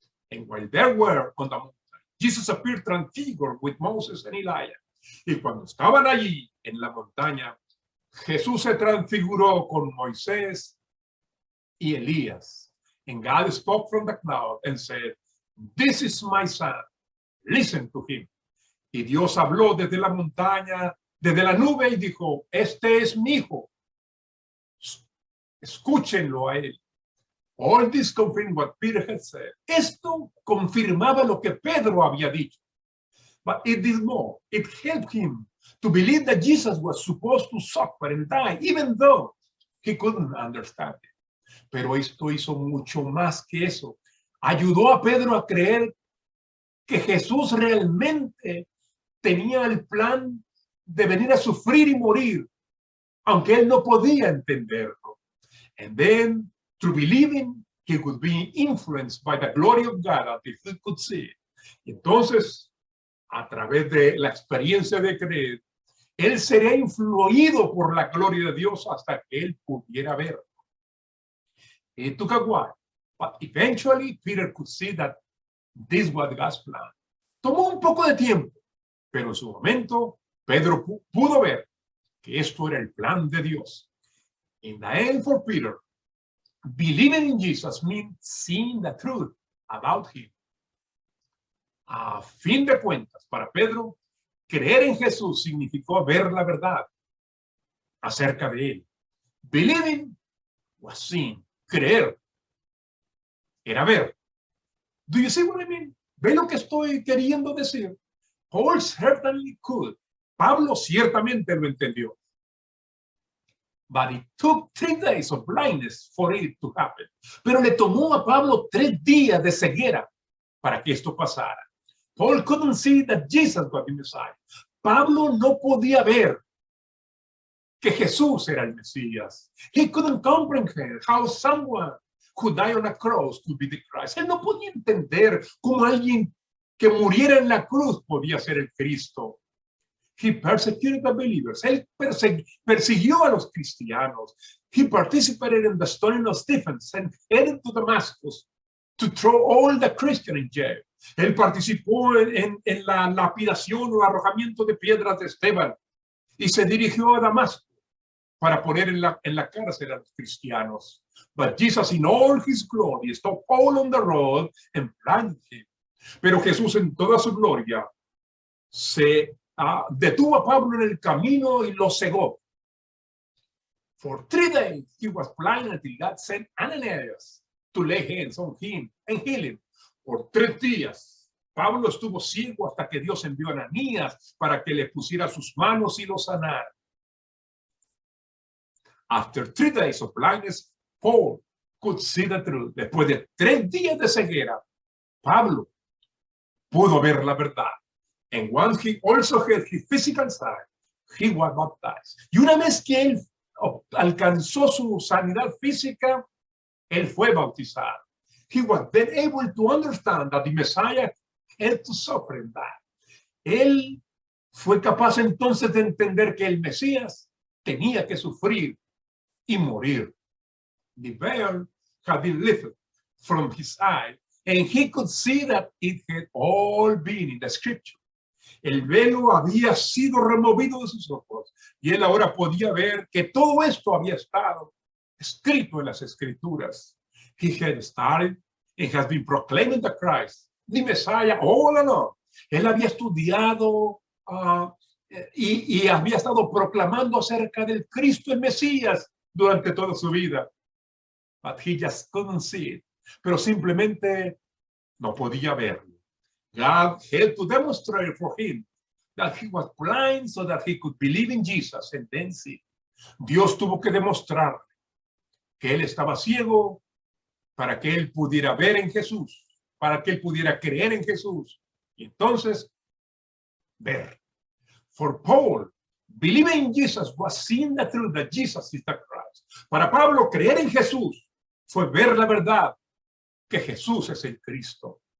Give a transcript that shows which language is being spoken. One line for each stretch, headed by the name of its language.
English: And while they were on the mountain, Jesus appeared transfigured with Moses and Elijah.
Spanish: Y cuando estaban allí en la montaña, Jesús se transfiguró con Moisés y Elías.
English: And God spoke from the cloud and said, this is my son, listen to him.
Spanish: Y Dios habló desde la montaña, desde la nube y dijo, este es mi hijo, escúchenlo a él.
English: All this confirmed what Peter had said.
Spanish: Esto confirmaba lo que Pedro había dicho.
English: But it did more. It helped him to believe that Jesus was supposed to suffer and die, even though he couldn't understand it.
Spanish: Pero esto hizo mucho más que eso. Ayudó a Pedro a creer que Jesús realmente tenía el plan de venir a sufrir y morir, aunque él no podía entenderlo.
English: And then, through believing, he would be influenced by the glory of God until he could see it.
Spanish: Y entonces, a través de la experiencia de creer, él sería influido por la gloria de Dios hasta que él pudiera verlo.
English: It took a while, but eventually Peter could see that this was God's plan.
Spanish: Tomó un poco de tiempo, pero en su momento Pedro pudo ver que esto era el plan de Dios.
English: In the end, for Peter, believing in Jesus means seeing the truth about him.
Spanish: A fin de cuentas, para Pedro, creer en Jesús significó ver la verdad acerca de él.
English: Believing was seeing.
Spanish: Creer era ver.
English: Do you see what I mean?
Spanish: ¿Ve lo que estoy queriendo decir?
English: Paul certainly could.
Spanish: Pablo ciertamente lo entendió.
English: But it took 3 days of blindness for it to happen.
Spanish: Pero le tomó a Pablo 3 días de ceguera para que esto pasara.
English: Paul couldn't see that Jesus was the Messiah.
Spanish: Pablo no podía ver que Jesús era el Mesías.
English: He couldn't comprehend how someone who died on a cross could be the Christ.
Spanish: Él no podía entender cómo alguien que muriera en la cruz podía ser el Cristo.
English: He persecuted the believers.
Spanish: Él persiguió a los cristianos.
English: He participated in the stoning of Stephen and headed to Damascus to throw all the Christians in jail.
Spanish: Él participó en la lapidación o arrojamiento de piedras de Esteban y se dirigió a Damasco para poner en la cárcel a los cristianos.
English: But Jesus in all his glory stopped Paul on the road and blinded him.
Spanish: Pero Jesús en toda su gloria se detuvo a Pablo en el camino y lo cegó.
English: For 3 days he was blind until God sent Ananias to lay hands on him and heal him.
Spanish: Por 3 días Pablo estuvo ciego hasta que Dios envió a Ananías para que le pusiera sus manos y lo sanara.
English: After 3 days of blindness, Paul could see the truth.
Spanish: Después de 3 días de ceguera, Pablo pudo ver la verdad.
English: And once he also had his physical sight, he was baptized.
Spanish: Y una vez que él alcanzó su sanidad física, él fue bautizado.
English: He was then able to understand that the Messiah had to suffer and die.
Spanish: Él fue capaz entonces de entender que el Mesías tenía que sufrir y morir.
English: The veil had been lifted from his eye, and he could see that it had all been in the scripture.
Spanish: El velo había sido removido de sus ojos y él ahora podía ver que todo esto había estado escrito en las escrituras.
English: He had started and has been proclaiming the Christ, the Messiah, all along.
Spanish: Él había estudiado y había estado proclamando acerca del Cristo el Mesías durante toda su vida.
English: But he just couldn't see it.
Spanish: Pero simplemente no podía verlo.
English: God had to demonstrate for him that he was blind so that he could believe in Jesus and then see.
Spanish: Dios tuvo que demostrar que él estaba ciego para que él pudiera ver en Jesús, para que él pudiera creer en Jesús y entonces ver.
English: For Paul, believing in Jesus was seeing the truth that Jesus is the Christ.
Spanish: Para Pablo, creer en Jesús fue ver la verdad que Jesús es el Cristo.